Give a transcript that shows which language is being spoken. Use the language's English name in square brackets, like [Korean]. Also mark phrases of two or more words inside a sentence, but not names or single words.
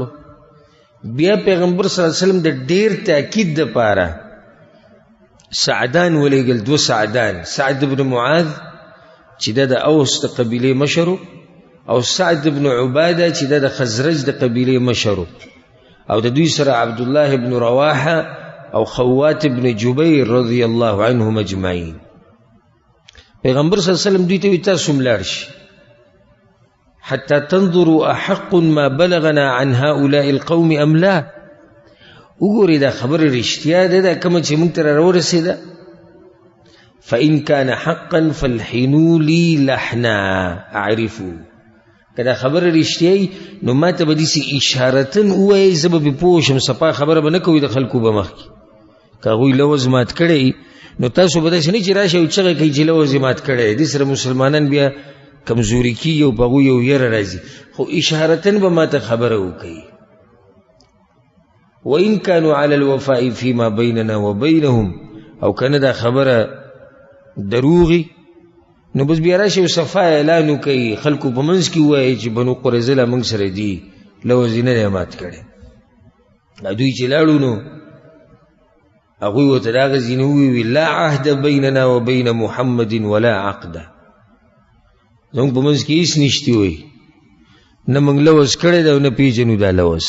[Pashto] بیا پیغمبر [Arabic] صلی الله علیه وسلم [Pashto] د ډیر تاکید دپاره سعدان ولیږل، دو سعدان، سعد بن معاذ چې د اوس د قبیلې مشر، او سعد بن عباده چې د خزرج د قبیلې مشر، او د دوی سره عبد الله بن رواحه او خوات بن جبیر [Arabic] رضی الله عنهم اجمعین. [Pashto] پیغمبر [Arabic] صلی الله علیه وسلم [Pashto] دوی ته وی تاسو ملاړ شئ [Arabic] حتی تنظروا احق ما بلغنا عن هؤلاء القوم ام لا. [Pashto] وګورئ دا خبره رښتیا ده دا کومه چې موږ ته راورسېده. [Arabic] فإن كان حقا فالحنوا لي لحنا اعرفوا، [Pashto] کدا خبر رښتیا نو ما ته به داسې اشارتن ووایئ زه به پې پوه شم، صفا خبره به نه کوئ د خلکو به مخکې. که هغوی لوز مات کړی نو تاسو به داسې نه چې راشئ او چغې کوئ چې لوز یې مات کړی. دې سره مسلمانان بیا کمزوري کېږي او په هغوی یو یره راځي، خو اشارتن به ما ته خبره وکوئ. [Arabic] وإن كانوا على الوفاء فيما بيننا وبينهم، [Pashto] او کنه دا خبره دروغي نو بس بیا راشي او صفا اعلان وکړي خلکو په منځ کې ووایي چې بنو قریظه له موږ سره دي، لوز یې نه دی مات کړی. دوی چې لاړو نو هغوی ورته دغه ځینې وویل [Arabic] لا عهد بیننا وبین محمد ولا عقده، [Pashto] زموږ په منځ کې هېڅ نشتي وایي، نه موږ لوز کړی دی او نه پېژنو دا لوز.